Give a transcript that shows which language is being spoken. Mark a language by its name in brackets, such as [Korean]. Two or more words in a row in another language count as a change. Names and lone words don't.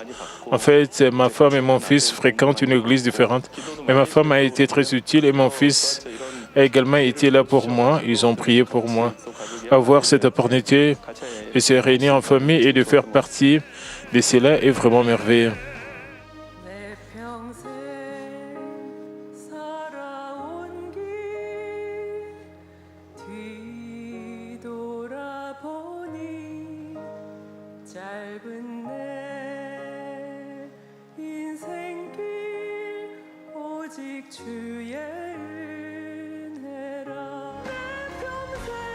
[French] En fait, ma femme et mon fils fréquentent une église différente, mais ma femme a été très utile et mon fils a également été là pour moi. Ils ont prié pour moi. Avoir cette opportunité de se réunir en famille et de faire partie de cela est vraiment merveilleux. [Korean] 내 평생 살아온 길 뒤돌아보니 짧은 내 인생길 오직 주의 은혜라 내 평생